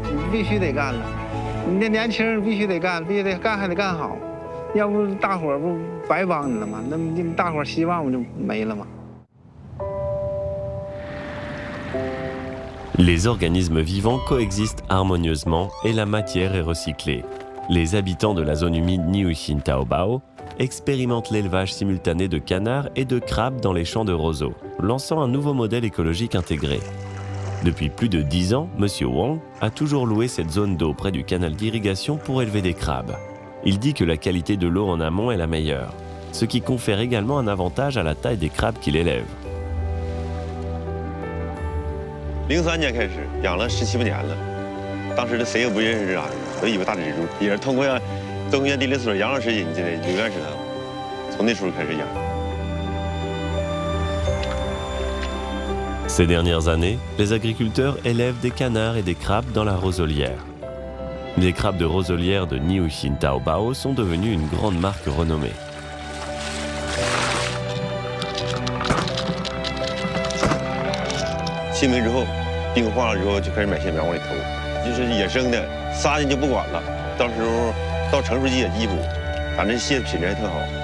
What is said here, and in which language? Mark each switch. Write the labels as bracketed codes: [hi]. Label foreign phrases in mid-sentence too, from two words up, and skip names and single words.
[zh] 你必须得干了，你这年轻人必须得干，必须得干，还得干好，要不大伙儿不白帮你了吗？那么大伙儿希望不就没了吗？ [fr] Les organismes vivants coexistent harmonieusement et la matière est recyclée. Les habitants de la zone humide Niuxin Taobao expérimentent l'élevage simultané de canards et de crabes dans les champs de roseaux, lançant un nouveau modèle écologique intégré. Depuis plus de 10 ans, M. Wang a toujours loué cette zone d'eau près du canal d'irrigation pour élever des crabes. Il dit que la qualité de l'eau en amont est la meilleure, ce qui confère également un avantage à la taille des crabes qu'il élève. [zh] 03 年开始养了17、18年了，当时的谁也不认识这玩意儿，我以为大蜘蛛，也是通过中原地理所杨老师引进的，刘院士他们从那时候开始养。 [fr] Ces dernières années, les agriculteurs élèvent des canards et des crabes dans la roselière. Les crabes de roselière de Niuxin Taobao sont devenus une grande marque renommée. [zh] 清明之后，冰化了之后就开始买蟹苗往里投，就是野生的，杀进就不管了。到时候到成熟期也易捕，反正蟹品质还特好。